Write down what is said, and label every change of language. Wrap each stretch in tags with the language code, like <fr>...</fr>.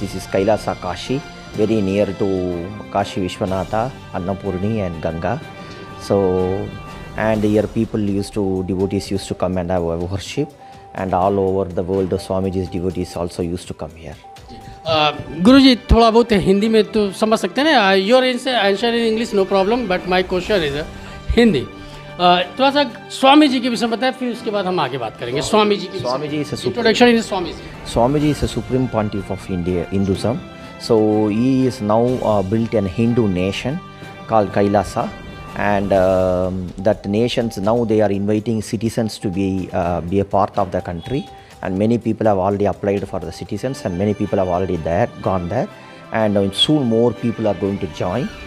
<en>This is Kailasa, Kashi, very near to Kashi Vishwanatha, Annapurni and Ganga. So, and here devotees used to come and have worship, and all over the world the Swamiji's devotees also used to come here.</en> <hi>गुरु जी थोड़ा बहुत हिंदी में तो समझ सकते हैं ना,</hi> <en>Your answer in English no problem, but my question is Hindi.</en> <hi>थोड़ा सा स्वामी जी के विषय में बताएं, फिर उसके बाद हम आगे बात करेंगे। स्वामी जी की introduction is Swami ji.</hi> <en>Swamiji is a supreme pontiff of India, Hinduism. So he is now built an Hindu nation called Kailasa, and that nations now they are inviting citizens to be a part of the country, and many people have already applied for the citizens, and many people have already gone there, and soon more people are going to join.</en>